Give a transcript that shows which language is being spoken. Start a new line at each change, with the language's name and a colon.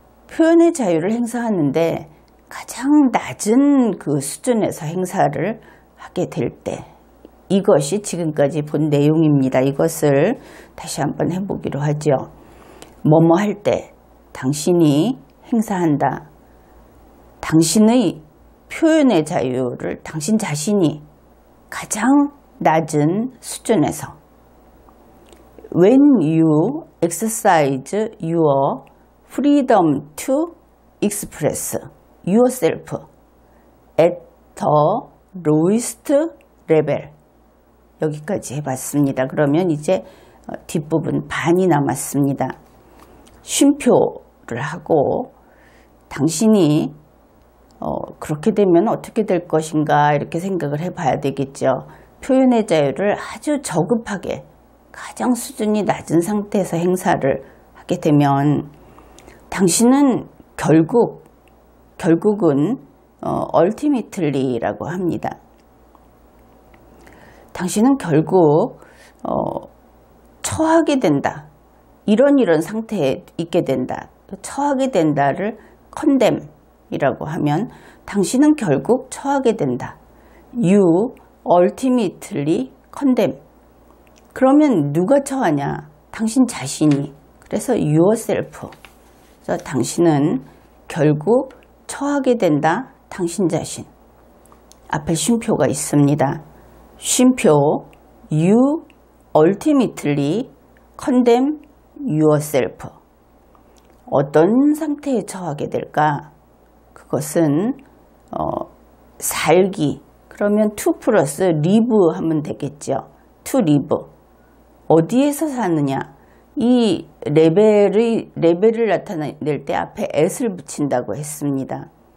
Korean: 표현의 자유를 행사하는데 가장 낮은 그 수준에서 행사를 하게 될 때 이것이 지금까지 본 내용입니다. 이것을 다시 한번 해보기로 하죠. 뭐뭐 할 때 당신이 행사한다. 당신의 표현의 자유를 당신 자신이 가장 낮은 수준에서
English: When you exercise your freedom to express yourself at the lowest level
Korean: 여기까지 해봤습니다. 그러면 이제 뒷부분 반이 남았습니다. 쉼표를 하고 당신이 그렇게 되면 어떻게 될 것인가 이렇게 생각을 해봐야 되겠죠. 표현의 자유를 아주 저급하게 가장 수준이 낮은 상태에서 행사를 하게 되면 당신은 결국은 ultimately라고 합니다. 당신은 결국 처하게 된다. 이런 상태에 있게 된다. 처하게 된다를 condemn이라고 하면 당신은 결국 처하게 된다.
English: You ultimately condemn.
Korean: 그러면 누가 처하냐? 당신 자신이. 그래서 yourself. 그래서 당신은 결국 처하게 된다. 당신 자신. 앞에 쉼표가 있습니다. 쉼표
English: You ultimately condemn yourself.
Korean: 어떤 상태에 처하게 될까? 그것은 살기. 그러면 to 플러스 live 하면 되겠죠.
English: to live.
Korean: 어디에서 사느냐? 이 레벨을 나타낼 때 앞에 at을 붙인다고 했습니다.